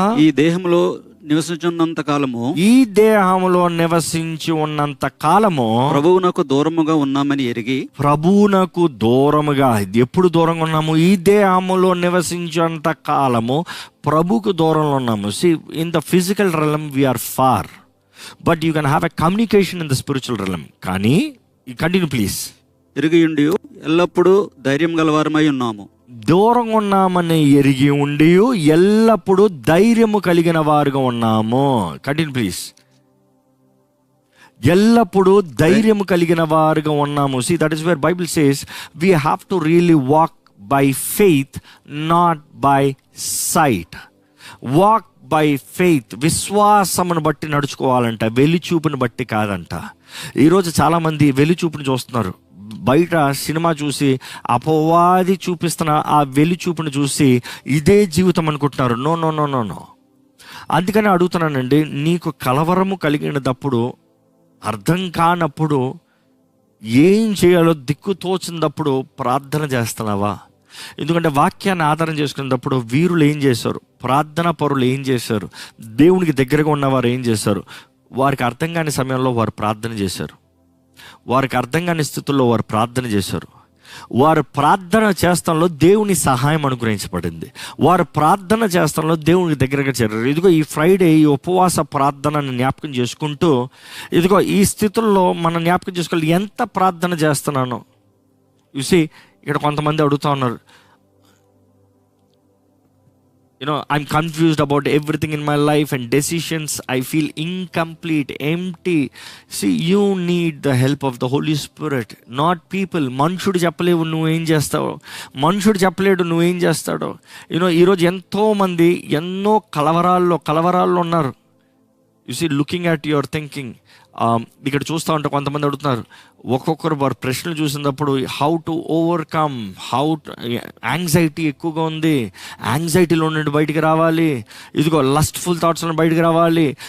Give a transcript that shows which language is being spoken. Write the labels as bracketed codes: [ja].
[te] ఈ దేహంలో నివసించున్నంత కాలము, ఈ దేహములో నివసించి ఉన్నంత కాలము ప్రభువునకు దూరముగా ఉన్నామని ఎరిగి. ప్రభువునకు దూరముగా, ఎప్పుడు దూరంగా ఉన్నాము? ఈ దేహములో నివసించేంత కాలము ప్రభుకు దూరంలో ఉన్నాము. [en] See, in the physical realm we are far, but you can have a communication in the spiritual realm. కానీ continue please. [te] ఎరిగియుండి ఎల్లప్పుడూ ధైర్యం గలవారమై ఉన్నాము. దూరంగా ఉన్నామని ఎరిగి ఉండి ఎల్లప్పుడూ ధైర్యము కలిగిన వారుగా ఉన్నాము. [en] Continue please. [te] ఎల్లప్పుడూ ధైర్యము కలిగిన వారుగా ఉన్నాము. [en] See, that is where Bible says we have to really walk by faith, not by sight. Walk by faith, [te] విశ్వాసమును బట్టి నడుచుకోవాలంట, వెలిచూపుని బట్టి కాదంట. ఈరోజు చాలామంది వెలిచూపుని చూస్తున్నారు. బయట సినిమా చూసి అపవాది చూపిస్తున్న ఆ వెలిచూపుని చూసి ఇదే జీవితం అనుకుంటున్నారు. No no no no no. అందుకని అడుగుతున్నానండి, నీకు కలవరము కలిగినప్పుడు, అర్థం కానప్పుడు, ఏం చేయాలో దిక్కు తోచినప్పుడు ప్రార్థన చేస్తున్నావా? ఎందుకంటే వాక్యాన్ని ఆధారం చేసుకున్నప్పుడు వీరులు ఏం చేశారు, ప్రార్థన పరులు ఏం చేశారు, దేవునికి దగ్గరగా ఉన్నవారు ఏం చేశారు? వారికి అర్థం కాని సమయంలో వారు ప్రార్థన చేశారు. వారికి అర్థం కాని స్థితుల్లో వారు ప్రార్థన చేశారు. వారు ప్రార్థన చేస్తాంలో దేవుని సహాయం అనుగ్రహించబడింది. వారు ప్రార్థన చేస్తాంలో దేవునికి దగ్గరగా చేరారు. ఇదిగో ఈ ఫ్రైడే ఈ ఉపవాస ప్రార్థనని జ్ఞాపకం చేసుకుంటూ, ఇదిగో ఈ స్థితుల్లో మనం జ్ఞాపకం చేసుకోవాలి, ఎంత ప్రార్థన చేస్తున్నాను. చూసి ఇక్కడ కొంతమంది అడుగుతూ ఉన్నారు, [en] I'm confused about everything in my life and decisions. I feel incomplete, empty. See, you need the help of the Holy Spirit, not people. [te] మనుషుడు చెప్పలేవు నువ్వేం చేస్తావు, మనుషుడు చెప్పలేడు నువ్వేం చేస్తాడో. ఈరోజు ఎంతోమంది ఎన్నో కలవరాల్లో ఉన్నారు. [en] You see, looking at your thinking. [te] ఇక్కడ చూస్తూ ఉంటే కొంతమంది అడుగుతున్నారు, ఒక్కొక్కరు వారు ప్రశ్నలు చూసినప్పుడు హౌ టు ఓవర్కమ్, యాంగ్జైటీ ఎక్కువగా ఉంది, యాంగ్జైటీలో నుండి బయటికి రావాలి, ఇదిగో లస్ట్ఫుల్ థాట్స్లో బయటికి రావాలి.